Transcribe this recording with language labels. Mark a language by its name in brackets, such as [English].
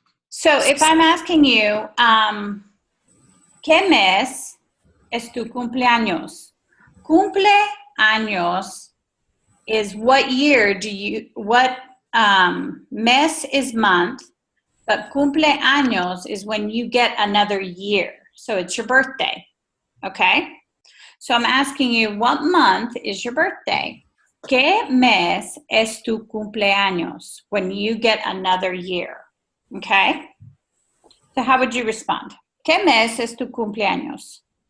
[English] So if I'm asking you, [Spanish] ¿qué mes es tu cumpleaños? [English] Cumpleaños is what year do you, what mes is month, but cumpleaños is when you get another year. So it's your birthday, okay? So I'm asking you, what month is your birthday? [Spanish] ¿Qué mes es tu cumpleaños? [English] When you get another year, okay? So how would you respond? [Spanish] ¿Qué mes es tu cumpleaños?